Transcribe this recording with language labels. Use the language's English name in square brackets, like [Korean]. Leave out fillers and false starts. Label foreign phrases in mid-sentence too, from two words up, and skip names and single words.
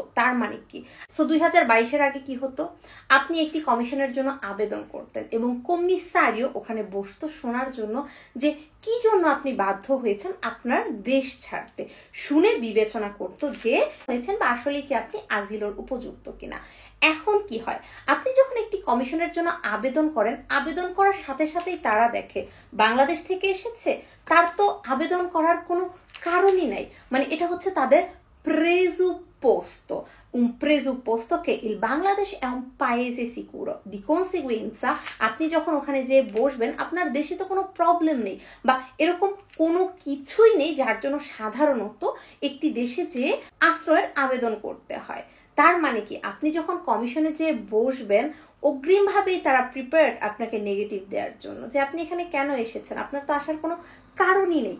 [Bangla] তার মানে কি, 2022-এর আগে কি হতো, আপনি একটি কমিশনের জন্য আবেদন করতেন এবং কমিসারিও ওখানে বসতো শোনার জন্য যে কি জন্য আপনি বাধ্য হয়েছেন আপনার দেশ ছাড়তে, শুনে বিবেচনা করতো যে হয়েছেন বা আসলে কি আপনি আজিলর উপযুক্ত কিনা। এখন কি হয়, আপনি যখন একটি কমিশনের জন্য আবেদন করেন, আবেদন করার সাথে সাথেই তারা দেখে বাংলাদেশ থেকে এসেছে, তার তো আবেদন করার কোনো কারণই নাই, মানে এটা হচ্ছে তাদের [Italian] presupposto, un presupposto che il Bangladesh è un paese sicuro. Di conseguenza [Bangla] আপনি যখন ওখানে যে বসবেন আপনার দেশে তো কোনো প্রবলেম নেই বা এরকম কোনো কিছুই নেই যার জন্য সাধারণত একটি দেশে যে আশ্রয়ের আবেদন করতে হয়। তার মানে কি, আপনি যখন কমিশনে যে বসবেন অগ্রিমভাবেই তারা প্রিপেয়ার্ড আপনাকে নেগেটিভ দেওয়ার জন্য, যে আপনি এখানে কেন এসেছেন, আপনার তো আসার কোনো কারণই নেই।